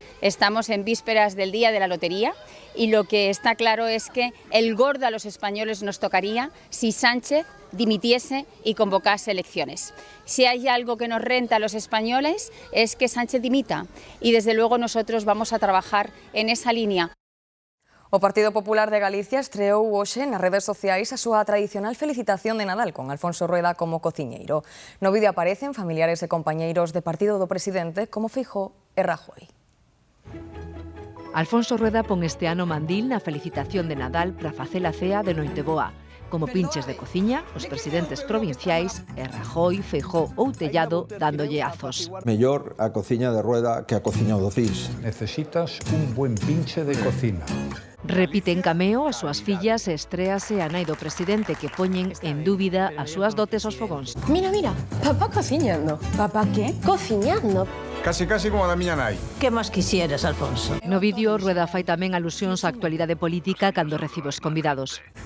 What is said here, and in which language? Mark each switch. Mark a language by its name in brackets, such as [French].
[Spanish] Estamos en vísperas del día de la lotería y lo que está claro es que el gordo a los españoles nos tocaría si Sánchez dimitiese y convocase elecciones. Si hay algo que nos renta a los españoles es que Sánchez dimita y desde luego nosotros vamos a trabajar en esa línea. [Galician] O Partido Popular de Galicia estreou hoxe nas redes sociais a súa tradicional felicitación de Nadal con Alfonso Rueda como cociñeiro. No vídeo aparecen familiares e compañeiros de partido do presidente como Feijóo e Rajoy. Alfonso Rueda pon este ano mandil na felicitación de Nadal para facer a cea de Noiteboa. Como pinches de cociña, os presidentes provinciais e Rajoy, Feijóo ou Tellado dándolle azos. Mellor a cociña de Rueda que a cociña do CIS. [Spanish] Necesitas un buen pinche de cocina. [Galician] Repite en cameo as súas fillas e estréase a nai do presidente que poñen en dúbida as súas dotes aos fogóns. Mira, papá cociñando. Papá qué? Cociñando. Casi como da miña nai. Que máis quisieras, Alfonso? No vídeo, Rueda fai tamén alusións á actualidade política cando recibe os convidados.